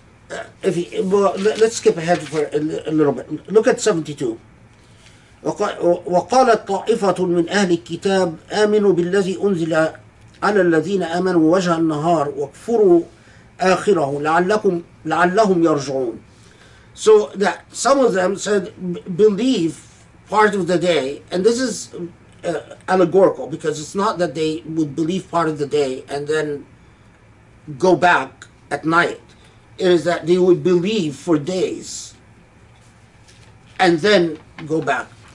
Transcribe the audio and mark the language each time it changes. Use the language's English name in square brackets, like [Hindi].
[English] Let's skip ahead for a little bit. Look at 72. [Arabic] وقالت طائفة من أهل الكتاب آمنوا بالذي أنزل على الذين آمنوا وجه النهار واكفروا آخره لعلهم يرجعون. [English] So that some of them said, believe part of the day, and this is allegorical, because it's not that they would believe part of the day and then go back at night. It is that they would believe for days and then go back.